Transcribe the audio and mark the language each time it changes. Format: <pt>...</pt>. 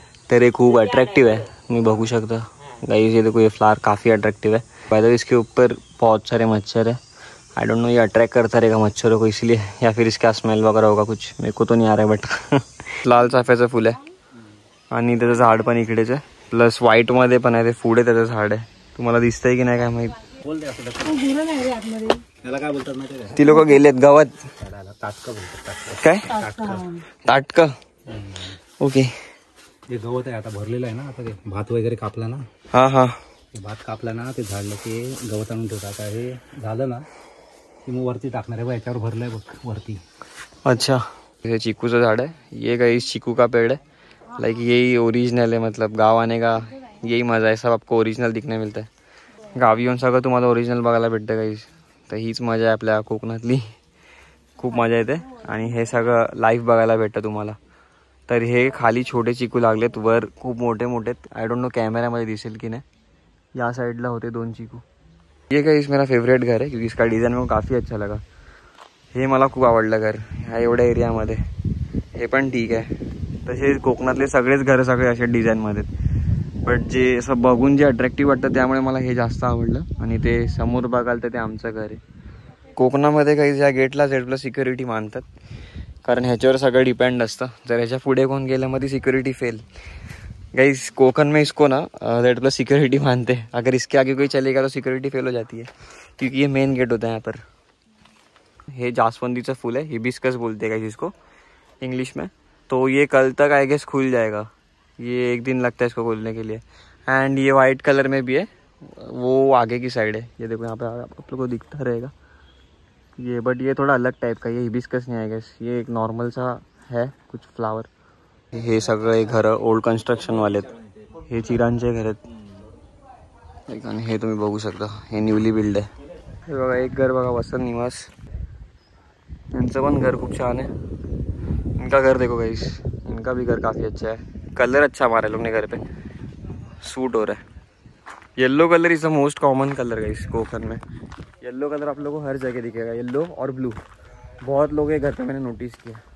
<hi>तर ये खूब अट्रैक्टिव है, मैं बघू शकता गाइस. ये देखो ये फ्लावर काफ़ी अट्रैक्टिव है. बाय द वे इसके ऊपर बहुत सारे मच्छर है. आई डोंट नो ये अट्रैक्ट करता रहेगा मच्छरों को इसलिए, या फिर इसका स्मेल वगैरह होगा कुछ, मेरे को तो नहीं आ रहा है.</hi> <mr>बट लाल चाफ्याचं फुल आहे आणि त्याचं झाड पण इकडेच आहे. प्लस व्हाईटमध्ये पण आहे ते पुढे त्याचं झाड आहे. तुम्हाला दिसतंय की नाही काय माहित. त्याला काय बोलतात माहिती आहे? ती लोक गेलेत गावात. ताटकं बोलतात. काय ताटकं? ओके. जे गवत आहे आता भरलेलं आहे ना, आता ते भात वगैरे कापला ना. हा हा. ते भात कापला ना, ते झाडलं ते गवत आणून ठेवतात. आता हे झालं ना की मग वरती टाकणार आहे. बघ याच्यावर भरलंय बघ वरती.</mr> <hi>अच्छा. ये चीकू का झाड़ है, ये गाइस चीकू का पेड़ है. लाइक यही ओरिजिनल है, मतलब गाँव आने का यही मज़ा है. सब आपको ओरिजिनल दिखने मिलता है.</hi> <mr>गावी येऊन सगळं तुम्हाला ओरिजिनल बघायला भेटतं गाइस. तर हीच मजा आहे आपल्या कोकणातली. खूप मजा येते आणि हे सगळं लाईव्ह बघायला भेटतं तुम्हाला. तर हे खाली छोटे चिकू लागलेत, वर खूप मोठे मोठे. आय डोंट नो कॅमेऱ्यामध्ये दिसेल की नाही. या साईडला होते 2 चिकू.</mr> <hi>ये गाइस मेरा फेवरेट घर है क्योंकि इसका डिज़ाइन मेरे को काफ़ी अच्छा लगा.</hi> <mr>हे मला खूप आवडलं घर ह्या एवढ्या एरियामध्ये. हे पण ठीक आहे. तसे कोकणातले सगळेच घर सगळे असे डिझाईनमध्ये, बट जे असं बघून जे अट्रॅक्टिव्ह वाटतं त्यामुळे मला हे जास्त आवडलं. आणि ते समोर बघाल तर ते आमचं घर आहे. कोकणामध्ये काही या गेटला Z+ सिक्युरिटी मानतात, कारण ह्याच्यावर सगळं डिपेंड असतं. जर ह्याच्या पुढे कोण गेलं मग ती सिक्युरिटी फेल.</mr> <hi>गाइस कोकण में इसको ना Z+ सिक्योरिटी मानते हैं. अगर इसके आगे कोई चलेगा तो सिक्योरिटी फेल हो जाती है, क्योंकि ये मेन गेट होता है यहाँ पर. ये जासवंदी फूल है, हिबिस्कस बोलते हैं गाइस इसको इंग्लिश में. तो ये कल तक आई गेस खुल जाएगा. ये 1 दिन लगता है इसको खोलने के लिए. एंड ये वाइट कलर में भी है, वो आगे की साइड है. ये देखो यहाँ पे आप लोग को दिखता रहेगा ये, बट ये थोड़ा अलग टाइप का. ये हिबिस्कस नहीं है गाइस, ये एक नॉर्मल सा है कुछ फ्लावर.</hi> <mr>हे सगळे घर ओल्ड कन्स्ट्रक्शनवाले आहेत. हे चिरांचे घर आहेत आणि हे तुम्ही बघू शकता हे न्यूली बिल्ड आहे. हे बघा एक घर बघा, वसंत निवास. इनका पण घर खूप छान है.</mr> <hi>इनका घर देखो गाइस, इनका भी घर काफ़ी अच्छा है. कलर अच्छा मारा है लोग ने घर पे, सूट हो रहा है.</hi> <en>yellow colour is the most common colour guys</en> <hi>Konkan में. येलो कलर आप लोगों को हर जगह दिखेगा, येलो और ब्लू. बहुत लोग ये घर पे मैंने नोटिस किया.</hi>